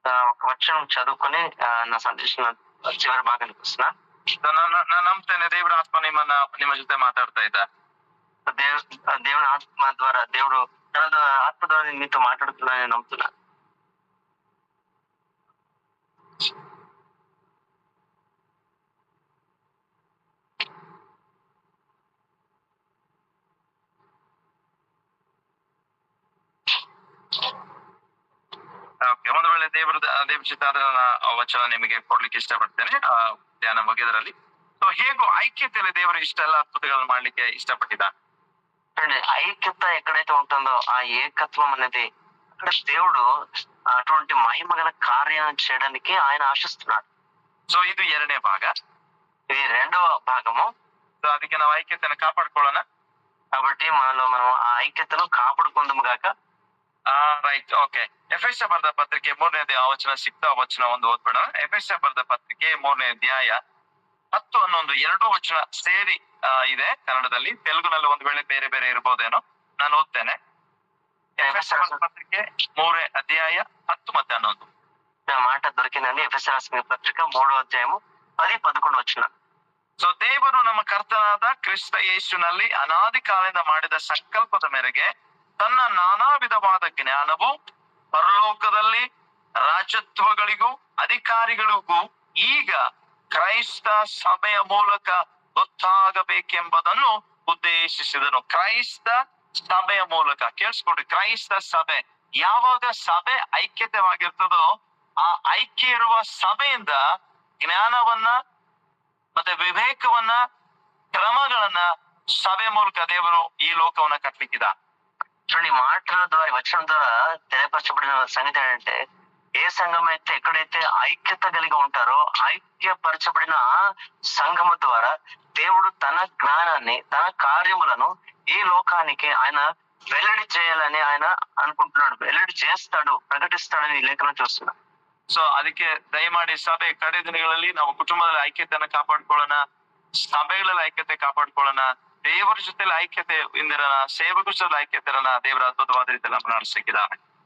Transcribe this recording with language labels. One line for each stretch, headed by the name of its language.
Telugu: ఒక వచనం చదువుకొని నా సందేశం చివరి భాగానికి వస్తున్నా.
Kannada: ನಾನು ನಂಬ್ತೇನೆ ದೇವರ ಆತ್ಮ ನಿಮ್ಮ ಜೊತೆ ಮಾತಾಡ್ತಾ ಇದ್ದ.
Telugu: దేవుని ఆత్మ ద్వారా దేవుడు తన ఆత్మ ద్వారా మీతో మాట్లాడుతున్నా నేను నమ్ముతున్నా.
Kannada: ಒಂದು ವೇಳೆ ದೇವ್ರ ಚಿತ್ತ ಆದ್ರೆ ನಾನು ವಚನ ನಿಮಗೆ ಕೊಡ್ಲಿಕ್ಕೆ ಇಷ್ಟಪಡ್ತೇನೆ ಧ್ಯಾನ ಮುಗಿದ್ರಲ್ಲಿ. ಸೊ ಹೇಗೂ ಐಕ್ಯತೆಯಲ್ಲಿ ದೇವರು ಇಷ್ಟೆಲ್ಲ ಅದ್ಭುತಗಳನ್ನು ಮಾಡ್ಲಿಕ್ಕೆ ಇಷ್ಟಪಟ್ಟಿದ್ದ.
Telugu: ఐక్యత ఎక్కడైతే ఉంటుందో ఆ ఏకత్వం అనేది అక్కడ దేవుడు అటువంటి మహిమగల కార్యాలను చేయడానికి ఆయన ఆశిస్తున్నాడు.
Kannada: సో ಇದು ಎರಡನೇ ಭಾಗ.
Telugu: ఇది రెండవ భాగము.
Kannada: సో ಅದಕ್ಕೆ ನಾವು ಐಕ್ಯತೆಯನ್ನು ಕಾಪಾಡ್ಕೊಳ್ಳೋಣ.
Telugu: కాబట్టి మనం ఆ ఐక్యతను కాపాడుకుందాము గాక.
English: Right, okay.
Kannada: ಎಫೆಸ ಬರೆದ ಪತ್ರಿಕೆ 3ನೇ ವಚನ ಸಿಕ್ತಾ ವಚನ ಒಂದು ಓದ್ಬೇಡ. ಎಫೆಸ ಬರೆದ ಪತ್ರಿಕೆ 3ನೇ ಅಧ್ಯಾಯ 10, 11 2 ವಚನ ಸೇರಿ ಇದೆ ಕನ್ನಡದಲ್ಲಿ. ತೆಲುಗುನಲ್ಲಿ ಒಂದು ವೇಳೆ ಬೇರೆ ಬೇರೆ ಇರ್ಬೋದೇನೋ. ನಾನು ಓದ್ತೇನೆ. ಎಫೆಸ ಬರೆದ ಪತ್ರಿಕೆ 3ನೇ ಅಧ್ಯಾಯ 10 ಮತ್ತೆ 11
Telugu: మాట దొరికిందండి. ఎఫెస రాసిన పత్రిక 3వ అధ్యాయము 10, 11 వచన.
Kannada: ಸೊ ದೇವರು ನಮ್ಮ ಕರ್ತನಾದ ಕ್ರಿಸ್ತ ಯೇಸುನಲ್ಲಿ ಅನಾದಿ ಕಾಲದಿಂದ ಮಾಡಿದ ಸಂಕಲ್ಪದ ಮೇರೆಗೆ ತನ್ನ ನಾನಾ ವಿಧವಾದ ಜ್ಞಾನವು ಪರಲೋಕದಲ್ಲಿ ರಾಜತ್ವಗಳಿಗೂ ಅಧಿಕಾರಿಗಳಿಗೂ ಈಗ ಕ್ರೈಸ್ತ ಸಭೆಯ ಮೂಲಕ ಗೊತ್ತಾಗಬೇಕೆಂಬುದನ್ನು ಉದ್ದೇಶಿಸಿದನು. ಕ್ರೈಸ್ತ ಸಭೆಯ ಮೂಲಕ ಕೇಳಿಸ್ಕೊಡ್ರಿ. ಕ್ರೈಸ್ತ ಸಭೆ, ಯಾವಾಗ ಸಭೆ ಐಕ್ಯತೆವಾಗಿರ್ತದೋ ಆ ಐಕ್ಯ ಇರುವ ಸಭೆಯಿಂದ ಜ್ಞಾನವನ್ನ ಮತ್ತೆ ವಿವೇಕವನ್ನ ಕ್ರಮಗಳನ್ನ ಸಭೆ ಮೂಲಕ ದೇವರು ಈ ಲೋಕವನ್ನ ಕಟ್ಲಿಕ್ಕಿದ.
Telugu: చూడండి, మాటల ద్వారా వచనం ద్వారా తెలియపరచబడిన సంగతి ఏంటంటే, ఏ సంఘం అయితే ఎక్కడైతే ఐక్యత కలిగి ఉంటారో ఐక్యపరచబడిన సంఘము ద్వారా దేవుడు తన జ్ఞానాన్ని తన కార్యములను ఈ లోకానికి ఆయన వెల్లడి చేయాలని ఆయన అనుకుంటున్నాడు. వెల్లడి చేస్తాడు, ప్రకటిస్తాడని ఈ లేఖనం చూస్తున్నాడు.
Kannada: ಸೊ ಅದಕ್ಕೆ ದಯಮಾಡಿ ಸಭೆ ಕಡೆ ದಿನಗಳಲ್ಲಿ ನಾವು ಕುಟುಂಬದಲ್ಲಿ ಐಕ್ಯತೆಯನ್ನು ಕಾಪಾಡ್ಕೊಳ್ಳೋಣ, ಸಭೆಗಳಲ್ಲಿ ಐಕ್ಯತೆ ಕಾಪಾಡ್ಕೊಳ್ಳೋಣ, ದೇವರ ಜೊತೆಲಿ ಐಕ್ಯತೆ ಇಂದಿರೋಣ, ಸೇವಕರ ಜೊತೆ ಐಕ್ಯತೆ ಇರೋಣ. ದೇವರ ಅದ್ಭುತವಾದ ರೀತಿಯಲ್ಲಿ ನಮ್ಮನ್ನು ನಡೆಸಿದ್ದಾನೆ.